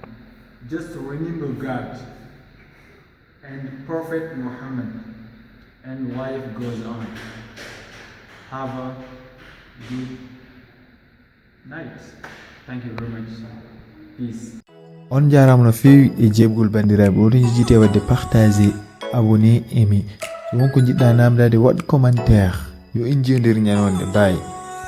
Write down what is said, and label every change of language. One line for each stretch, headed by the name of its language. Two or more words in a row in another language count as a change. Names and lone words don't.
English: Just remember God and Prophet Muhammad, and life goes on. Have a good night. Thank you very much. Peace.
Fula: On jarama no fewi e jebgol bandiraɓe woto jejjite wadde
French: partager abonné aimé
Fula: so wonko jiɗɗa namdade waɗ commentaire yo en jewdir ñanonde bye.